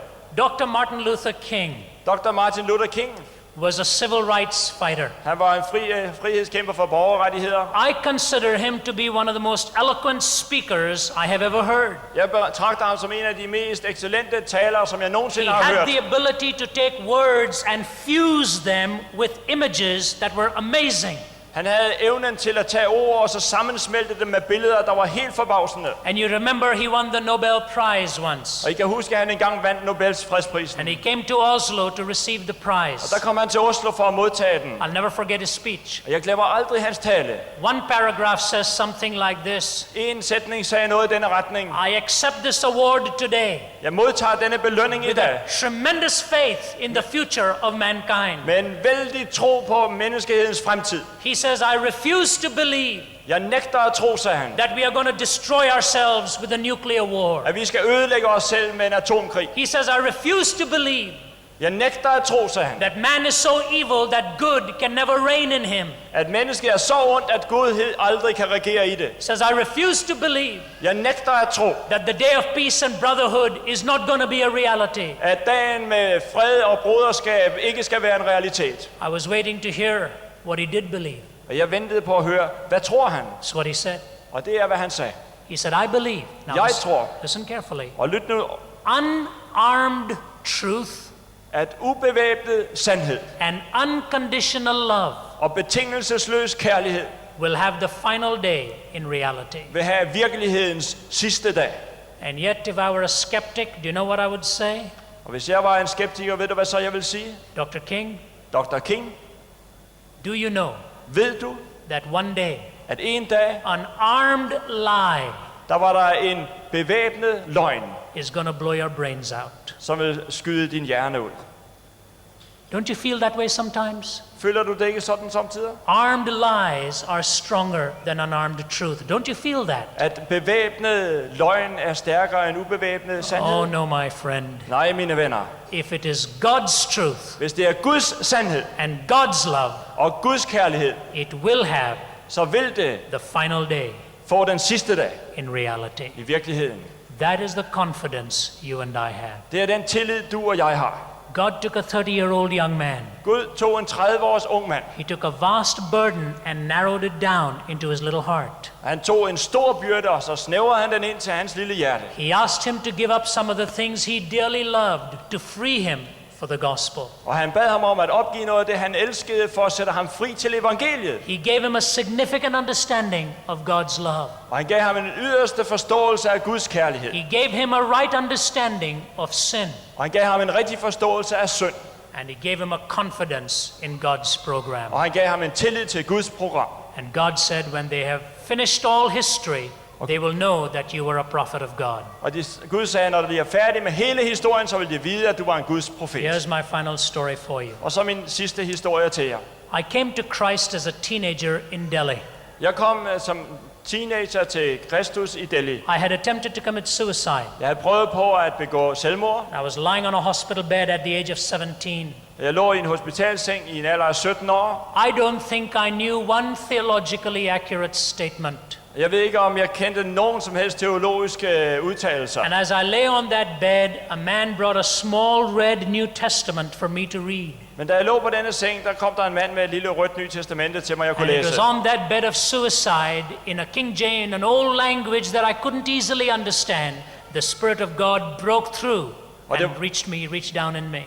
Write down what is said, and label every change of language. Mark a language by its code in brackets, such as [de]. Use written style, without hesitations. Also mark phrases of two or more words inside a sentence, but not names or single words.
[en] Dr. Martin Luther King Dr. Martin Luther King, was a civil rights fighter. [da] han var en frihedskæmper for borgerrettigheder. [en] I consider him to be one of the most eloquent speakers I have ever heard. [da] Jeg betragter ham som en af de mest excellente talere, som jeg [en] He [da] nogensinde har [en] had [da] hørt. [en] the ability to take words and fuse them with images that were amazing. [da] Han havde evnen til at tage ord og så sammensmelte dem med billeder, der var helt forbavsende. [en] And you remember he won the Nobel Prize once. [da] Og I kan huske, at han engang vandt Nobels fredsprisen. [en] And he came to Oslo to receive the prize. [da] Der kom han til Oslo for at modtage den. [en] I'll never forget his speech. [da] Og jeg glemmer aldrig hans tale. [en] One paragraph says something like this: [da] En sætning sagde noget i denne retning. [en] I accept this award today [da] Jeg modtager denne belønning i [en] with a [da] dag [en] tremendous faith in the future of mankind. [da] med en vældig tro på menneskehedens fremtid. [en] He says, I refuse to believe [da] Jeg nægter at tro, sagde han, [en] that we are going to destroy ourselves with a nuclear war. [da] at vi skal ødelægge os selv med en atomkrig. [en] He says, I refuse to believe [da] Jeg nægter at tro, sagde han, [en] that man is so evil that good can never reign in him. [da] at mennesket er så ondt, at godhed aldrig kan regere i det. [en] He says, I refuse to believe [da] Jeg nægter at tro, [en] that the day of peace and brotherhood is not going to be a reality. [da] at dagen med fred og broderskab ikke skal være en realitet. [en] I was waiting to hear what he did believe. [da] Og jeg ventede på at høre, hvad tror han? [en] That's what he said. [da] Og det er, hvad han sagde. [en] He said, I believe. Now [da] Jeg tror, [en] listen carefully. [da] og lyt nu, [en] Unarmed truth [da] at ubevæbnet sandhed [en] and unconditional love [da] og betingelsesløs kærlighed [en] will have the final day in reality. [da] vil have virkelighedens sidste dag. [en] And yet, if I were a skeptic, do you know what I would say? [da] Og hvis jeg var en skeptiker, ved du hvad så jeg vil sige? [en] Dr. King, Dr. King, do you know [da] ved du, [en] that one day [da] at en dag, [en] an armed lie [da] der var der en bevæbnet løgn, [en] is going to blow your brains out? [da] som vil skyde din hjerne ud. [en] Don't you feel that way sometimes? [da] Føler du det ikke sådan samtidig? [en] Armed lies are stronger than unarmed truth. Don't you feel that? [da] At bevæbnet løgn er stærkere end ubevæbnet sandhed? [en] Oh no, my friend. [da] Nej, mine venner. [en] If it is God's truth [da] Hvis det er Guds sandhed [en] and God's love, [da] og Guds kærlighed, [en] it will have [da] så vil det [en] the final day [da] få den sidste dag [en] in reality. [da] i virkeligheden. [en] That is the confidence you and I have. [da] Det er den tillid, du og jeg har. [en] God took a 30-year-old young man. [da] Gud tog en 30-års ung mand. [en] He took a vast burden and narrowed it down into his little heart. [da] Han tog en stor byrde, og så snævrede han den ind til hans lille hjerte. [en] He asked him to give up some of the things he dearly loved to free him for the gospel. [da] Og han bad ham om at opgive noget af det, han elskede, for at sætte ham fri til evangeliet. [en] He gave him a significant understanding of God's love. [da] Og han gav ham en yderste forståelse af Guds kærlighed. [en] He gave him a right understanding of sin. [da] Og han gav ham en rigtig forståelse af synd. [en] And he gave him a confidence in God's program. [da] Og han gav ham en tillid til Guds program. [en] And God said, when they have finished all history, they will know that you were a prophet of God. [da] Og Gud sagde, når de er færdige med hele historien, så vil de vide, at du var en Guds profet. [en] Here's my final story for you. [da] Og så min sidste historie til jer. [en] I came to Christ as a teenager in Delhi. [da] Jeg kom som teenager til Kristus i Delhi. [en] I had attempted to commit suicide. [da] Jeg havde prøvet på at begå selvmord. [en] I was lying on a hospital bed at the age of 17. [da] Jeg lå i en hospitalseng i en alder af 17 år. [en] I don't think I knew one theologically accurate statement. [da] Jeg ved ikke, om jeg kendte nogen som helst teologiske udtalelser. [en] And as I lay on that bed, a man brought a small red New Testament for me to read. [da] Men da jeg lå på denne seng, der kom der en mand med et lille rødt Nyt Testamente til mig, jeg kunne [en] And it [da] læse. [en] was on that bed of suicide, in a King James, an old language that I couldn't easily understand. The Spirit of God broke through and reached down in me.